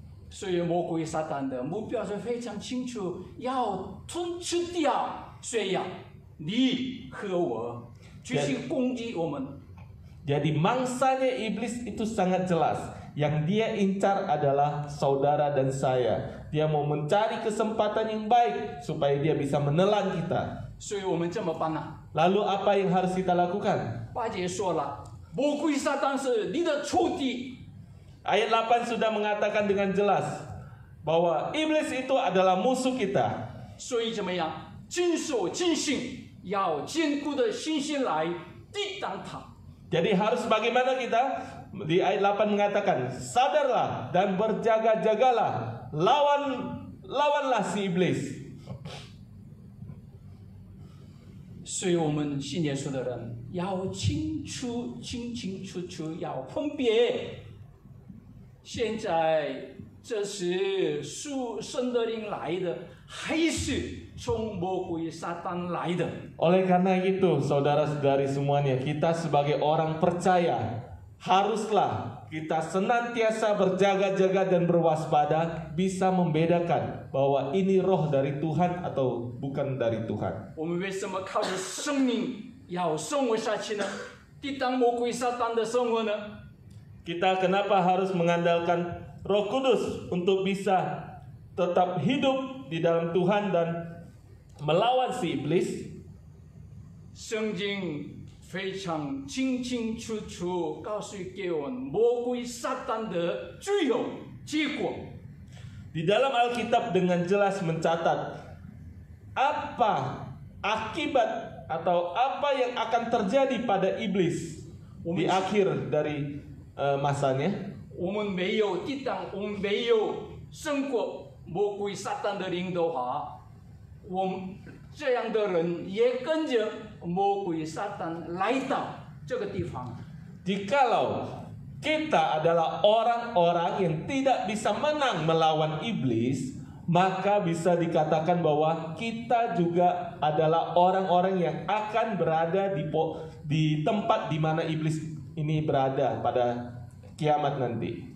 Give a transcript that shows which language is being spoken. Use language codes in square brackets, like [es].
[zh] 所以魔鬼撒旦的目标是非常清楚，要吞吃掉谁呀？你和我，去攻击我们。 [id] Jadi mangsanya iblis itu sangat jelas. Yang dia incar adalah saudara dan saya. Dia mau mencari kesempatan yang baik supaya dia bisa menelan kita. [zh] 所以我们怎么办呢？ [id] Lalu apa yang harus kita lakukan? [zh] 8节说了，魔鬼撒旦是你的仇敌， [id] Ayat 8 sudah mengatakan dengan jelas bahwa iblis itu adalah musuh kita. [zh] 所以怎么样？谨守警醒，要坚固的信心来抵挡他。 [id] Jadi harus bagaimana kita? Di ayat 8 mengatakan, sadarlah dan berjaga-jagalah, lawanlah si iblis. [zh] 所以我们信耶稣的人要清楚要分别，现在这是属神的灵来的，还是从魔鬼撒旦来的？ [id] Oleh karena itu, saudara-saudari semuanya, kita sebagai orang percaya haruslah kita senantiasa berjaga-jaga dan berwaspada, bisa membedakan bahwa ini roh dari Tuhan atau bukan dari Tuhan. [zh] 我们为什么靠着生命要生活下去呢？抵挡魔鬼撒旦的生活呢？ [id] Kita kenapa harus mengandalkan Roh Kudus untuk bisa tetap hidup di dalam Tuhan dan melawan si iblis? [zh] 圣经非常清楚告诉给我们魔鬼撒旦的最后结果。 [id] Di dalam Alkitab dengan jelas mencatat apa akibat atau apa yang akan terjadi pada iblis di akhir dari masanya. [zh] 我们没有抵挡，我们没有胜过魔鬼撒旦的灵的话，我们这样的人也跟着魔鬼撒旦来到这个地方。 [id] Jikalau kita adalah orang-orang yang tidak bisa menang melawan iblis, maka bisa dikatakan bahwa kita juga adalah orang-orang yang akan berada di tempat di mana iblis ini berada pada kiamat nanti.